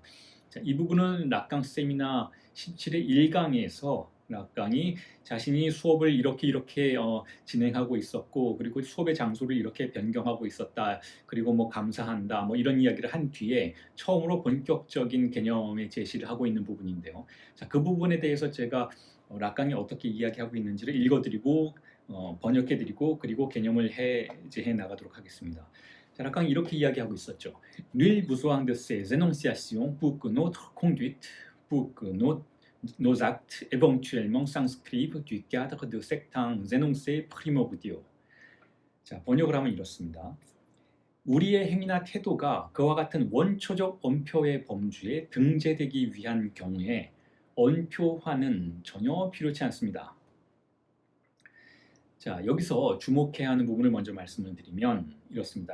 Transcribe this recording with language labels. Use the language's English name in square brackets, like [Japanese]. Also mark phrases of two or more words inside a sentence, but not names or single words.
[Korean] 자, 이 부분은 락강 세미나 17의 1강에서 락강이 자신이 수업을 이렇게 진행하고 있었고 그리고 수업의 장소를 이렇게 변경하고 있었다 그리고 뭐 감사한다 뭐 이런 이야기를 한 뒤에 처음으로 본격적인 개념의 제시를 하고 있는 부분인데요. 자, 그 부분에 대해서 제가 락강이 어떻게 이야기하고 있는지를 읽어드리고 번역해드리고 그리고 개념을 해제해 나가도록 하겠습니다. 자, 락강이 이렇게 이야기하고 있었죠. [French] Nul besoin de ces énonciations pour que notre conduite, pour que nos actes éventuellement s'inscrivent du cadre de certains énoncés primordiaux. [Korean] 자, 번역을 하면 이렇습니다. 우리의 행위나 태도가 그와 같은 원초적 언표의 범주에 등재되기 위한 경우에 언표화는 전혀 필요치 않습니다. 자, 여기서 주목해야 하는 부분을 먼저 말씀을 드리면 이렇습니다.